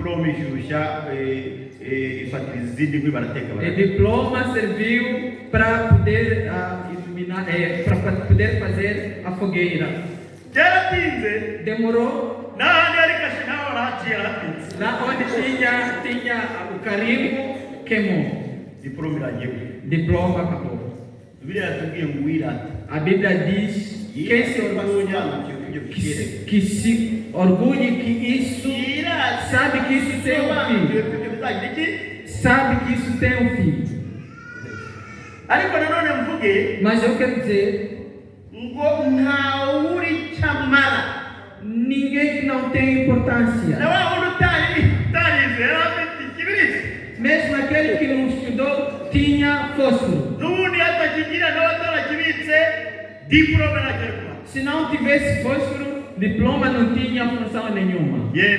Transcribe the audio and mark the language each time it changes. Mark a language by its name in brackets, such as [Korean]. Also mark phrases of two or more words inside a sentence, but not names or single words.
[Portuguese] O diploma serviu para poder iluminar, para poder fazer a fogueira. Demorou. Lá onde tinha o carimbo, queimou. [Kinyarwanda] diploma iragiwe. [Portuguese] Diploma acabou. [Kinyarwanda] Bibiliya yatubwiye ngo wirate. [Portuguese] A Bíblia diz quem se orgulha, que se orgulhe que isso, sabe que isso tem um fim. Sabe que isso tem um fim. [Kinyarwanda] Ariko nanone mvuge, [Portuguese] mas eu quero dizer, [Kinyarwanda] ngo ntawuri chamara. [Portuguese] Ninguém que não tem importância. Mesmo aquele que não estudou tinha fósforo. Se não tivesse fósforo, diploma não tinha função nenhuma.